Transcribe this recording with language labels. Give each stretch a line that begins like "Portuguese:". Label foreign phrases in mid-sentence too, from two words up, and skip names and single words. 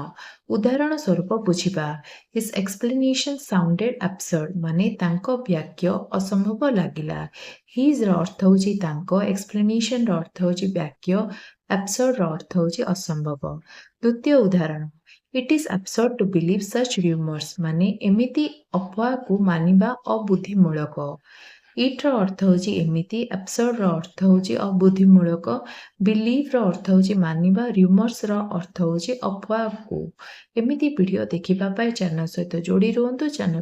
Odia: ଉଦାହରଣ ସ୍ୱରୂପ ବୁଝିବା,
English: his explanation sounded absurd
Odia: ମାନେ ତାଙ୍କ ବାକ୍ୟ ଅସମ୍ଭବ ଲାଗିଲା। ହିଜ୍ର ଅର୍ଥ ହେଉଛି ତାଙ୍କ, ଏକ୍ସପ୍ଲେନେସନ୍ର ଅର୍ଥ ହେଉଛି ବାକ୍ୟ, absurdର ଅର୍ଥ ହେଉଛି ଅସମ୍ଭବ। ଦ୍ୱିତୀୟ ଉଦାହରଣ,
English: it is absurd to believe such rumors
Odia: ମାନେ ଏମିତି ଅଫୱାହକୁ ମାନିବା ଅବୁଦ୍ଧିମୂଳକ। ଇଟ୍ର ଅର୍ଥ ହେଉଛି ଏମିତି, absurdର ଅର୍ଥ ହେଉଛି ଅବୁଦ୍ଧିମୂଳକ, ବିଲିଭ୍ର ଅର୍ଥ ହେଉଛି ମାନିବା, ର୍ୟୁମର୍ସର ଅର୍ଥ ହେଉଛି ଅଫୱାହକୁ। ଏମିତି ଭିଡ଼ିଓ ଦେଖିବା ପାଇଁ ଚ୍ୟାନେଲ ସହିତ ଯୋଡ଼ି ରୁହନ୍ତୁ।